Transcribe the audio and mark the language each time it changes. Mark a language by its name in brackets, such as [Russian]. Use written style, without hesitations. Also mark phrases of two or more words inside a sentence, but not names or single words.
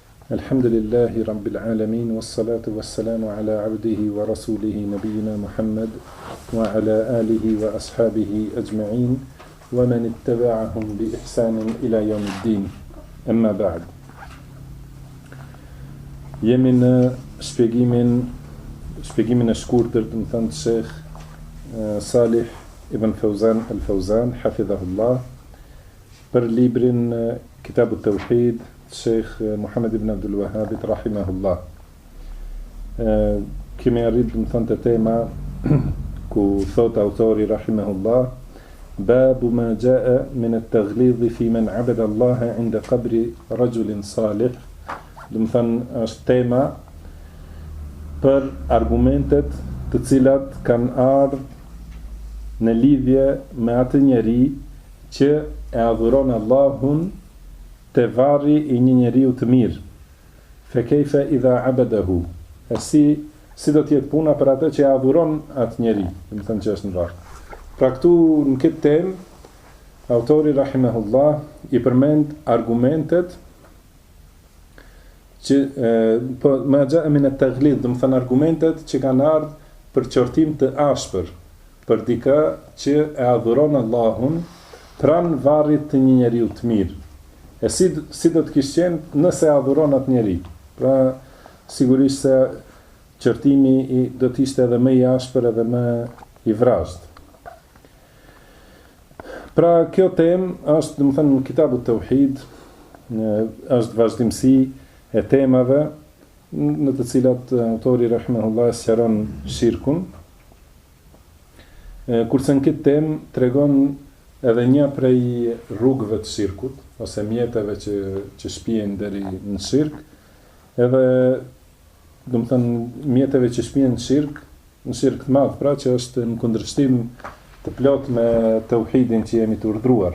[Arabic] الحمد لله رب العالمين والصلاة والسلام على عبده ورسوله نبينا محمد وعلى آله وأصحابه أجمعين ومن اتبعهم بإحسان إلى يوم الدين. أما بعد. [Albanian] Jemi në shpjegimin e shkurtër të më thënë të Sheikh Salih ibn Fawzan al-Fawzan, hafidhahullah, për librin Kitab al-Tawhid, Sheikh Muhammad ibn Abdul Wahhabit, rahimahullah. Kemi arrit në thënë të tema ku thot autori, rahimahullah, [Arabic] باب ما جاء من التغليظ فيمن عبد الله عند قبر رجل صالح. [Albanian] Do të thënë është tema për argumentet të cilat kanë ardhur në lidhje me atë njeri që e adhuron Allahun te varri i një njeriu të mirë. [Arabic] فكيف إذا عبده. [Albanian] E si do t'jetë puna për atë që e adhuron atë njeri, do të thënë që është në varr. Pra këtu në këtë temë, autori rahimahullah i përmend argumentet që po [Arabic] ما جاء من التغليظ, [Albanian] do të thënë argumentet që kanë ardhur për qortim të ashpër, për dikë që e adhuron Allahun pranë varrit të një njeriu të mirë. E si do të kishte qenë nëse adhuron atë njeri. Pra sigurisht se qortimi do të ishte edhe më i ashpër edhe më i vrazhd. Pra kjo temë është, do të thënë, në Kitab al-Tawhid, është vazhdimsi e temave në të cilat autori rahimahullah sqaron shirkun. Kurse në këtë temë tregon edhe një prej rrugëve të shirkut, ose mjeteve që shpihen deri në shirk, edhe, do të thënë, mjeteve që shpihen në shirk të madh, pra që është në kundërshtim të plot me tauhidin që jemi të urdhëruar.